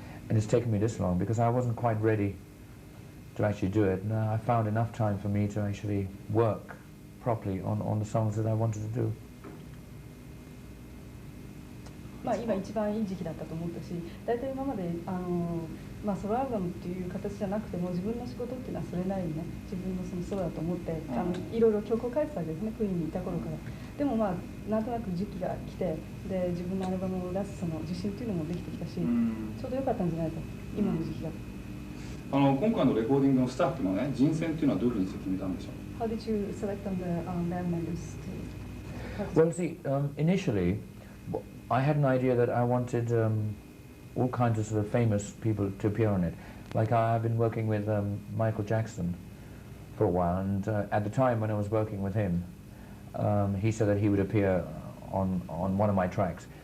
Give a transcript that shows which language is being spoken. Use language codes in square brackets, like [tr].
[en] And it's taken me this long because I wasn't quite ready to actually do it. And I found enough time for me to actually work properly on the songs that I wanted to do. [ja] まあ今一番いい時期だったと思ったし、大体今までまあソロアルバムっていう形じゃなくても自分の仕事っていうのはそれなりにね、自分のそのソロだと思っていろいろ曲を書いてたわけですね、クイーンにいた頃から。でもまあなんとなく時期が来て、で自分のアルバムを出すその自信っていうのもできてきたし、ちょうど良かったんじゃないか、今の時期が。今回のレコーディングのスタッフのね、人選っていうのはどういうふうに決めたんでしょう。 [en] How did you select on the band members to? Well, see, initially, I had an idea that I wanted all kinds of sort of famous people to appear on it. Like I've been working with Michael Jackson for a while, and at the time when I was working with him, he said that he would appear on one of my tracks.